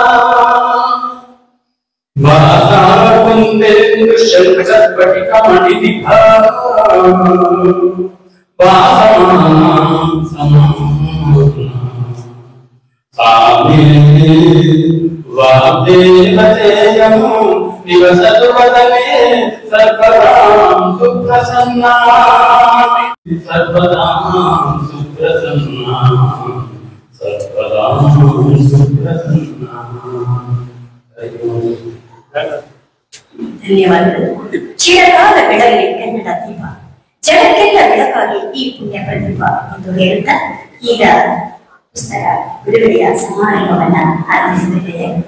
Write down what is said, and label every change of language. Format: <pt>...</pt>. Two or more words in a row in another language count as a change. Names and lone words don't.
<sa>वासाकुन्देन्दुशङ्खस्फटिकमणिनिभा वादेवतेयमो निवसतु वदने सर्वदां सुप्रसन्ना सर्वदां सुप्रसन्ना सर्वदां सुप्रसन्ना.</sa> <kn>ಧನ್ಯವಾದಗಳು. ಚಿರಕಾಲ ಬೆಳಗಲಿ ಕನ್ನಡ ದೀಪ, ಜಗಕ್ಕೆಲ್ಲ ಬೆಳಕಾಗಿ ಈ ಪುಣ್ಯ ಪ್ರದೀಪ ಎಂದು ಹೇಳುತ್ತಾ ಈಗ ಪುಸ್ತಕ ಬಿಡುಗಡೆಯ ಸಮಾರಂಭವನ್ನ ಆರಂಭಿಸುತ್ತಿದ್ದೇವೆ.</kn>